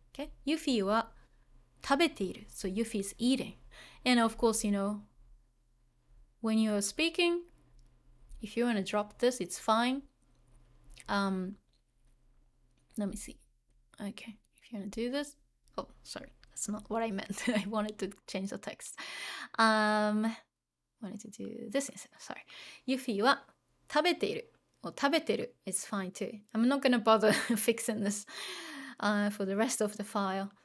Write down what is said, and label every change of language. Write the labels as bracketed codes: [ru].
[ja] Okay, Yuffie は食べている. [en] So Yuffie is eating. And of course, when you're speaking, if you want to drop this, it's fine. Let me see. Okay, if you want to do this. Oh, sorry. That's not what I meant. I wanted to change the text. Wanted to do this instead. Sorry. [ja] Yuffie は食べている. [en] Or 食べてる.It's fine too. I'm not gonna bother fixing this for the rest of the file.